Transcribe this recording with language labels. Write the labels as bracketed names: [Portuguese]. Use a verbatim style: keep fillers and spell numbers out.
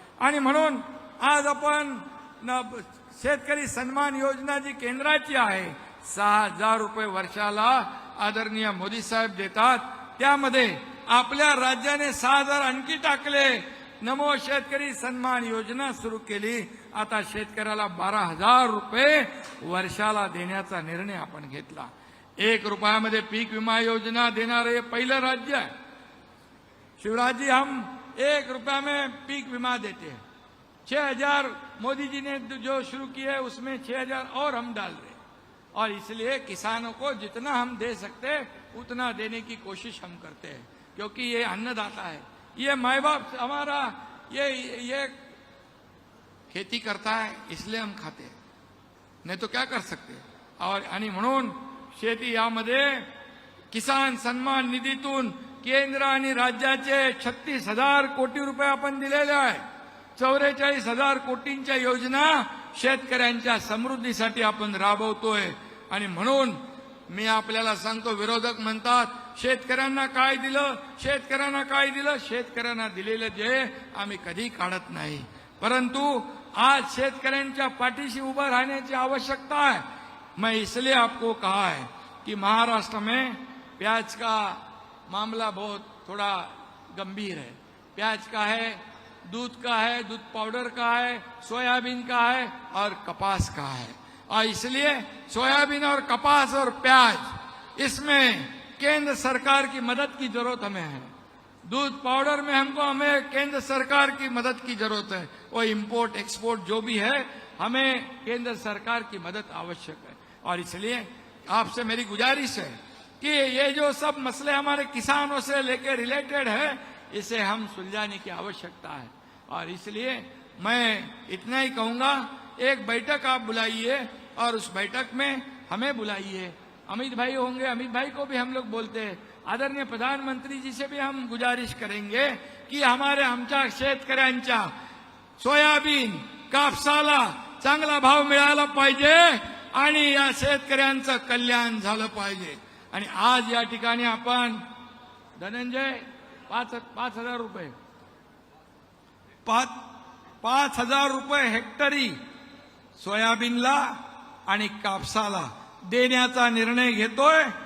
[Marathi] आणि म्हणून आज आपण न- शेतकरी सन्मान योजना जी केंद्राची आहे, सहा हजार रुपये वर्षाला आदरणीय मोदी साहेब देतात, त्यामध्ये आपल्या राज्याने सहा हजार आणखी टाकले. नमो शेतकरी सन्मान योजना सुरू केली. आता शेतकऱ्याला बारा हजार रुपये वर्षाला देण्याचा निर्णय आपण घेतला. एक रुपयामध्ये पीक विमा योजना देणारे हे पहिलं राज्य आहे. [Hindi] शिवराजी, हम एक रुपया में पीक बीमा देते हैं, छह हजार मोदी जी ने जो शुरू किया है उसमें छह हजार और हम डाल रहे हैं, और इसलिए किसानों को जितना हम दे सकते हैं उतना देने की कोशिश हम करते हैं, क्योंकि ये अन्नदाता है, ये माए बाप हमारा, ये ये खेती करता है, इसलिए हम खाते हैं, नहीं तो क्या कर सकते हैं. [Marathi] और आणि म्हणून शेती यामध्ये किसान सन्मान निधीतून केंद्र आणि राज्याचे छत्तीस हजार कोटी रुपये आपण दिलेले आहे. चौवेचाळीस हजार कोटींच्या योजना शेतकऱ्यांच्या समृद्धीसाठी आपण राबवतोय. आणि म्हणून मी आपल्याला सांगतो, विरोधक म्हणतात शेतकऱ्यांना काय दिलं, शेतकऱ्यांना काय दिलं. शेतकऱ्यांना दिलेलं जे आम्ही कधी काढत नाही, परंतु आज शेतकऱ्यांच्या पाठीशी उभं राहण्याची आवश्यकता आहे. [Hindi] मैं इसलिए आपको कहा है कि महाराष्ट्र में प्याज का मामला बहुत थोड़ा गंभीर है. प्याज का है, दूध का है, दूध पाउडर का है, सोयाबीन का है और कपास का है. और इसलिए सोयाबीन और कपास और प्याज, इसमें केंद्र सरकार की मदद की जरूरत हमें है. दूध पाउडर में हमको हमें केंद्र सरकार की मदद की जरूरत है. वो इंपोर्ट एक्सपोर्ट जो भी है, हमें केंद्र सरकार की मदद आवश्यक है. और इसलिए आपसे मेरी गुजारिश है कि ये जो सब मसले हमारे किसानों से लेकर रिलेटेड है, इसे हम सुलझाने की आवश्यकता है. और इसलिए मैं इतना ही कहूंगा, एक बैठक आप बुलाइए और उस बैठक में हमें बुलाइए. अमित भाई होंगे, अमित भाई को भी हम लोग बोलते हैं. आदरणीय प्रधानमंत्री जी से भी हम गुजारिश करेंगे कि हमारे [Marathi] आमच्या शेतकऱ्यांच्या सोयाबीन कापसाला चांगला भाव मिळाला पाहिजे आणि या शेतकऱ्यांचं कल्याण झालं पाहिजे. आणि आज या ठिकाणी आपण धनंजय पाच पाच हजार रुपये पाच पाच हजार रुपये हेक्टरी सोयाबीनला आणि कापसाला देण्याचा निर्णय घेतोय.